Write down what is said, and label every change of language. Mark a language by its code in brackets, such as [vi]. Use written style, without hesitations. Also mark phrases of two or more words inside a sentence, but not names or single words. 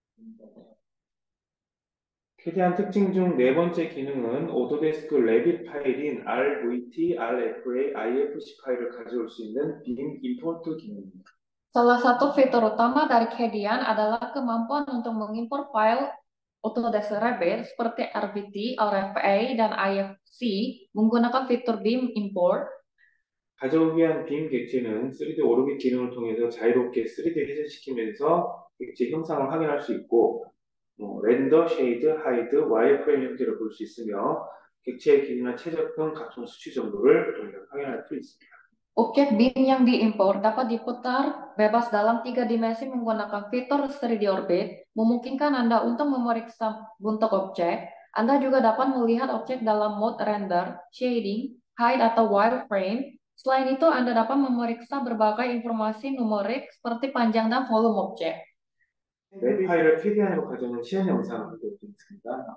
[ko] 캐디안 특징 중 네 번째 기능은 오토데스크 레빗 파일인 RVT, RFA, IFC 파일을 가져올 수 있는 빔 임포트 기능입니다. [id] Salah satu fitur utama dari Kedian adalah kemampuan untuk mengimpor file Autodesk Revit seperti RVT, RFA, dan IFC menggunakan fitur Beam Import. [ko] 가져오기 위한 빔 객체는 3D 오르빗 기능을 통해서 자유롭게 3D 회전시키면서 객체 형상을 확인할 수 있고 렌더, 쉐이드, 하이드, 와이어프레임 형태로 볼 수 있으며 객체의 길이나 최적분, 각종 수치 정보를 확인할 수 있습니다. [id] Objek BIM yang diimpor dapat diputar bebas dalam 3 dimensi menggunakan fitur 3D Orbit, memungkinkan Anda untuk memeriksa bentuk objek. Anda juga dapat melihat objek dalam mode [en] render, shading, hide, [id] atau wireframe. Selain itu, Anda dapat memeriksa berbagai informasi numerik seperti panjang dan volume objek. [ko] 웹 파일을 캐디안으로 가져오는 시연 영상을 보여드리겠습니다.